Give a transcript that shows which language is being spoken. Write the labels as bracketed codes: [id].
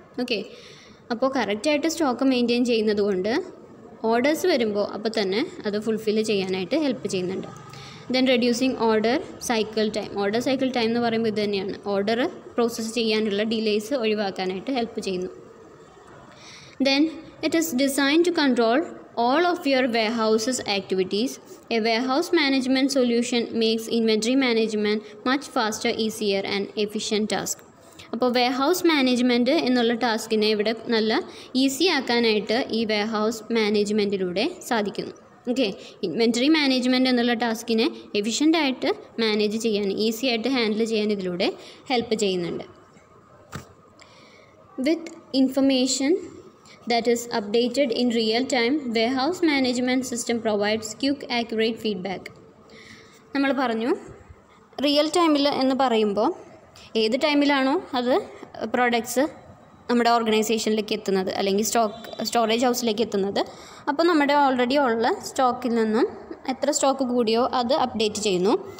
[ml] Okay, അപ്പോൾ കറക്റ്റായിട്ട് stock maintain ചെയ്യുന്നത് കൊണ്ട് ഓർഡേഴ്സ് വരുമ്പോൾ അപ്പോൾ തന്നെ അത് ഫുൾഫിൽ ചെയ്യാനായിട്ട് ഹെൽപ്പ് ചെയ്യുന്നുണ്ട്. Then reducing order cycle time എന്ന് പറയുമ്പോൾ ഇത് തന്നെയാണ്. ഓർഡർ പ്രോസസ്സ് ചെയ്യാനുള്ള ഡിലേയ്സ് ഒഴിവാക്കാനായിട്ട് ഹെൽപ്പ് ചെയ്യുന്നു. [en] Then it is design to control all of your warehouse's activities. A warehouse management solution makes inventory management much faster, easier and efficient task. [ml] അപ്പോൾ warehouse management എന്നുള്ള ടാസ്കിനെ ഇവിടെ നല്ല ഈസി ആക്കാനായിട്ട് ഈ warehouse മാനേജ്മെൻറ്റിലൂടെ സാധിക്കുന്നു. ഓക്കെ, ഇൻവെൻറ്ററി മാനേജ്മെൻറ്റ് എന്നുള്ള ടാസ്കിനെ എഫിഷ്യൻ്റായിട്ട് manage ചെയ്യാൻ, easy ആയിട്ട് ഹാൻഡിൽ ചെയ്യാൻ ഇതിലൂടെ ഹെൽപ്പ് ചെയ്യുന്നുണ്ട്. [en] With information that is updated in real time, warehouse management system provides quick, accurate feedback. [ml] നമ്മൾ പറഞ്ഞു റിയൽ ടൈമിൽ എന്ന് പറയുമ്പോൾ ഏത് ടൈമിലാണോ അത് പ്രോഡക്ട്സ് നമ്മുടെ ഓർഗനൈസേഷനിലേക്ക് എത്തുന്നത് അല്ലെങ്കിൽ സ്റ്റോറേജ് ഹൗസിലേക്ക് എത്തുന്നത്, അപ്പോൾ നമ്മുടെ ഓൾറെഡി ഉള്ള സ്റ്റോക്കിൽ നിന്നും എത്ര സ്റ്റോക്ക് കൂടിയോ അത് അപ്ഡേറ്റ് ചെയ്യുന്നു.